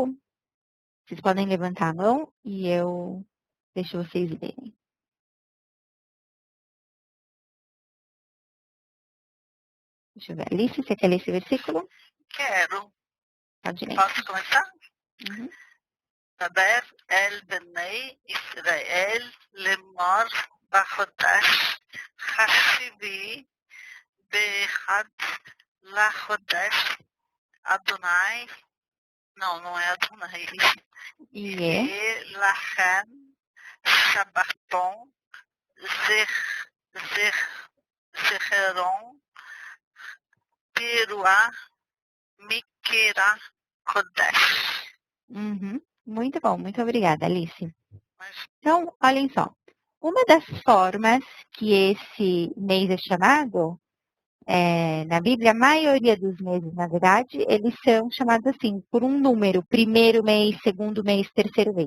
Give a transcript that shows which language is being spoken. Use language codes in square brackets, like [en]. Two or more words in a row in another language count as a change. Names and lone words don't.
[pt] Vocês podem levantar a mão e eu deixo vocês lerem. Deixa eu ver. Alice, você quer ler esse versículo? Quero. Pode ler. Posso começar? Uhum. [he] דבר אל בני ישראל לאמור בחודש השביעי באחד לחודש אדוני, [pt] não é Adonai, [he] יהיה לכם שבתון זכרון תרועה מקרא קודש. [pt] Muito bom, muito obrigada, Alice. Então, olhem só. Uma das formas que esse mês é chamado, na Bíblia, a maioria dos meses, na verdade, eles são chamados assim, por um número, primeiro mês, segundo mês, terceiro mês.